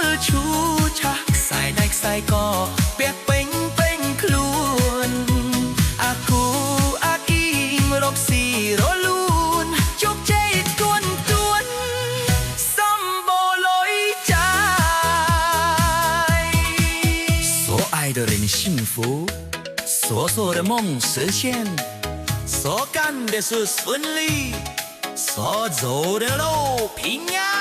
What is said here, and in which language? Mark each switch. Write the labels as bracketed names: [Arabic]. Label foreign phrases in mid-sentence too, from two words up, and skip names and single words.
[Khmer] ឈូឆាក់ខ្សែដៃខ្សែកពាក់ពេញខ្លួនអាគូអាគីរកស៊ីរលូនជោគជ័យទួនសំបូរលុយចាយ [Chinese] 所爱的人幸福所做的梦实现所干的事顺利所走的路平安